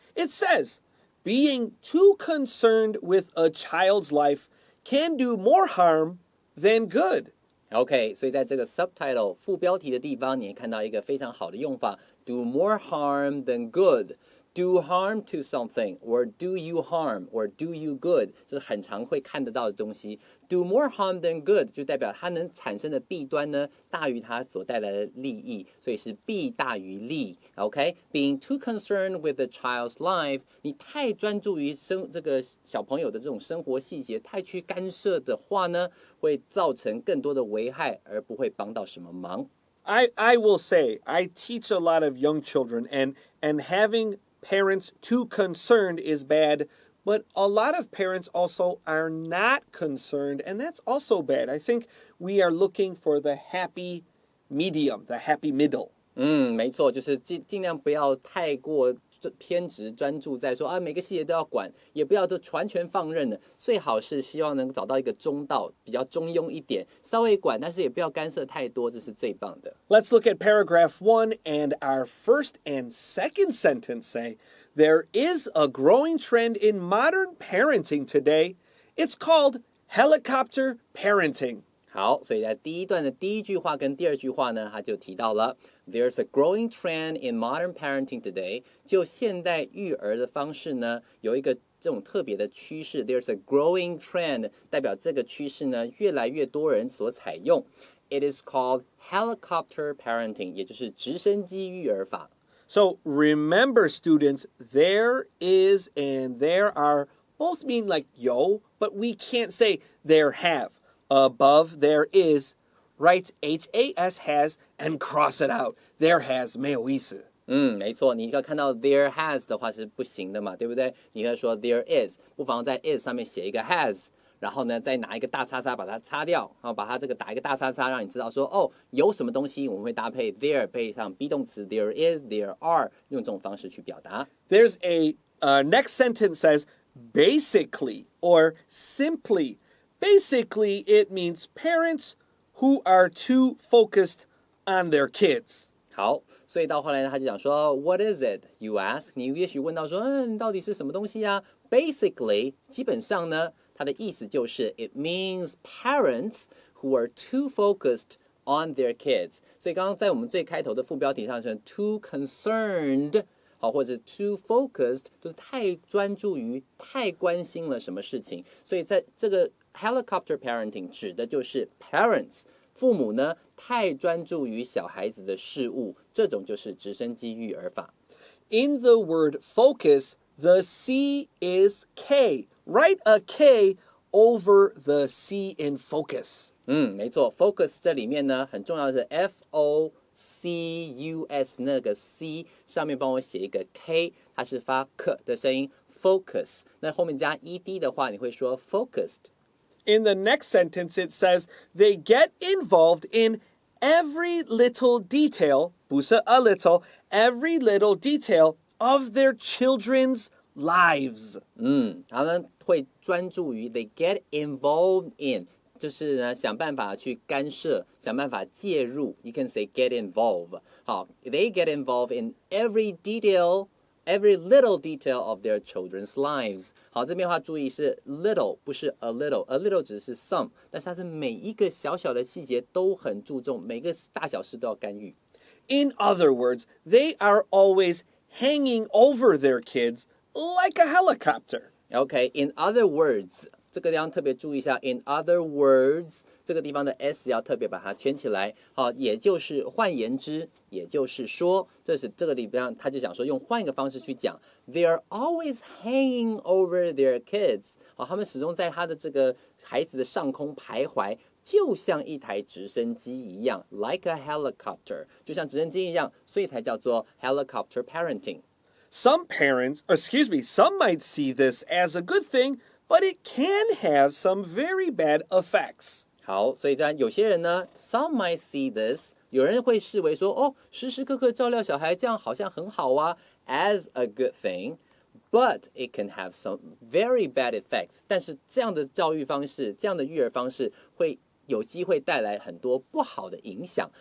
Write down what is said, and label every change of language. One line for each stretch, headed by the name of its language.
English: It says, "Being too concerned with a child's life can do more harm than good."
Chinese: OK， 所以在这个 subtitle 副标题的地方，你会看到一个非常好的用法 ，
English: do more harm than good。 Do harm to something, or do you harm, or do you good，
Chinese: 这是很常会看得到的东西。
English: Do more harm than good
Chinese: 就代表它能产生的弊端呢大于它所带来的利益，所以是弊大于利。 OK，
English: being too concerned with a child's life，
Chinese: 你太专注于这个小朋友的这种生活细节，太去干涉的话呢，会造成更多的危害，而不会帮到什么忙。
English: I will say, I teach a lot of young children, and having parents too concerned is bad, but a lot of parents also are not concerned, and that's also bad. I think we are looking for the happy medium, the happy middle.
Chinese: 没错，就是尽量不要太过偏执专注在说每个细节都要管，也不要就完全放任的，最好是希望能找到一个中道，比较中庸一点，稍微管，但是也不要干涉太多，这是最棒的。
English: Let's look at paragraph 1, and our first and second sentence say, "There is a growing trend in modern parenting today. It's called helicopter parenting."
Chinese: 好，所以在第一段的第一句话跟第二句话呢，他就提到了
English: There's a growing trend in modern parenting today。
Chinese: 就现代育儿的方式呢，有一个这种特别的趋势。
English: There's a growing trend，
Chinese: 代表这个趋势呢，越来越多人所采用。
English: It is called helicopter parenting，
Chinese: 也就是直升机育儿法。
English: So remember, students, there is and there are both mean like yo, but we can't say there have.Above there is, write has and cross it out. There has
Chinese: 没有意思。没错，你要看到 there has 的话是不行的嘛，对不对？你可以说 there is， 不妨在 is 上面写一个 has， 然后呢再拿一个大叉叉把它擦掉，然后把它这个打一个大叉叉，让你知道说有什么东西我们会搭配 there 配上 be 动词
English: there is, there are，
Chinese: 用这种方式去表达。
English: There's a next sentence says basically or simply.Basically, it means parents who are too focused on their kids.
Chinese: 好，所以到后来呢，他就讲说
English: What is it? You ask.
Chinese: 你也许问到说，到底是什么东西啊 ？Basically， 基本上呢，它的意思就是
English: It means parents who are too focused on their kids。
Chinese: 所以刚刚在我们最开头的副标题上是 too concerned。好，或者 too focused 就是太专注于、太关心了什么事情，所以在这个 helicopter parenting 指的就是 parents 父母呢太专注于小孩子的事物，这种就是直升机育儿法。
English: In the word focus, the C is K. Write a K over the C in focus.
Chinese: 没错 ，focus 这里面呢很重要的是 FOCUS 那个 C 上面帮我写一个 K， 它是发 K 的声音 focus。那后面加 ED 的话，你会说 focused。
English: In the next sentence, it says they get involved in every little detail,
Chinese: 不是
English: a little, every little detail of their children's lives.
Chinese: 他们会专注于
English: they get involved in，
Chinese: 就是呢想办法去干涉，想办法介入。
English: You can say get involved。好 ，they get involved in every detail。Every little detail of their children's lives。
Chinese: 好，这边的话注意是 little， 不是 a little。a little 只是 some， 但是它是每一个小小的细节都很注重，每个大小事都要干预。
English: In other words, they are always hanging over their kids like a helicopter.
Chinese: OK，in other words， 这个地方特别注意一下 ，in other words， 这个地方的 s 要特别把它圈起来。好，也就是换言之，也就是说，这个地方他就讲说，用换一个方式去讲 ，
English: they are always hanging over their kids。
Chinese: 好，他们始终在他的这个孩子的上空徘徊。就像一台直升机一样 ，
English: like a helicopter，
Chinese: 就像直升机一样，所以才叫做 helicopter parenting。
English: Some might see this as a good thing, but it can have some very bad effects.
Chinese: 好，所以这样有些人呢 ，
English: some might see this，
Chinese: 有人会视为说，哦，时时刻刻照料小孩，这样好像很好啊 ，
English: as a good thing。 But it can have some very bad effects。
Chinese: 但是这样的教育方式，这样的育儿方式，会有机会带来很多不好的影响。